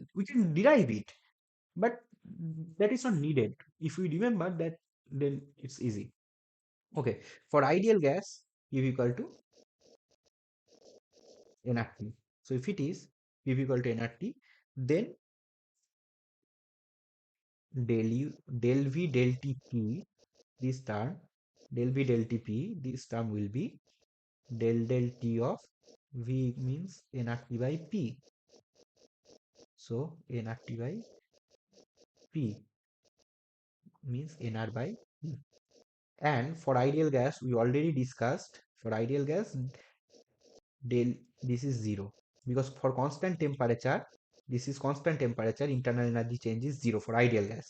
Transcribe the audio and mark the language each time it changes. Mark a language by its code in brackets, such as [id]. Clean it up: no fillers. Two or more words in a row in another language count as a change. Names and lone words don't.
[en] We can derive it, but that is not needed. If we remember that, then it's easy. Okay, for ideal gas, P equal to nRT. So if it is P equal to nRT, then del u del V del Tp, this term, del V del Tp, this term will be del T of V, means nRT by P. So nRT by P means nR by P. And for ideal gas, we already discussed, for ideal gas, del, this is 0, because for constant temperature, this is constant temperature, internal energy change is 0 for ideal gas.